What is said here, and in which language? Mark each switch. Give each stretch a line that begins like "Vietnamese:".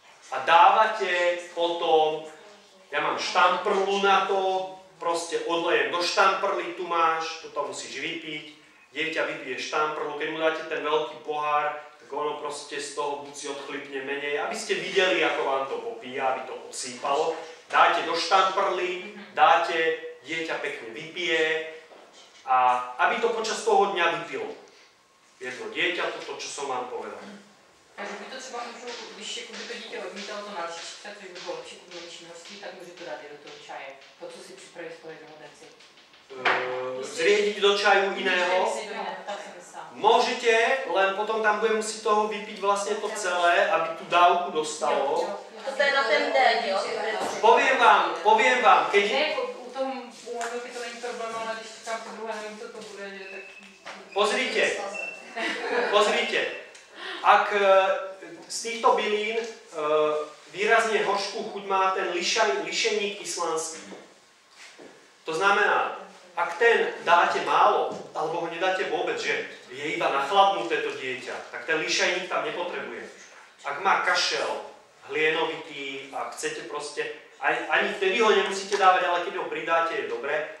Slovak: A dávate potom, ja mám štamprlu na to, proste odlejem do štamprly, tu máš, toto musíš vypiť, dieťa vypije štamprlu, keď mu dáte ten veľký pohár, tak ono proste z toho buď si odchlipne menej, aby ste videli, ako vám to popíja, aby to osýpalo. Dáte do štamprly, dáte, dieťa pekne vypije, a aby to počas toho dňa vypilo. Jedno dieťa, to, čo som vám povedal.
Czech: Takže by to třeba můžu, když by to dítě odmítalo to nalžička, což by bylo lepší k menší množství, tak můžu to dát i do toho čaje. To, co si připraví z toho jednoho deci.
Slovak: Zriediť do čaju iného? Môžete, len potom tam bude musieť toho vypiť vlastne to celé, aby tú dávku dostalo.
Czech: To je na ten den, jo?
Slovak: Poviem vám, keď...
Czech: To není problém, ale když čekám po druhé, nevím, co to bude, že tak...
Slovak: Pozrite, vidíte, ak z týchto bylín výrazne horškú chuť má ten lišejník islandský. To znamená, ak ten dáte málo, alebo ho nedáte vôbec, že je iba nachladnuté to dieťa, tak ten lišajník tam nepotrebuje. Ak má kašel, hlienovitý a chcete proste, ani vtedy ho nemusíte dávať, ale keď ho pridáte, je dobré.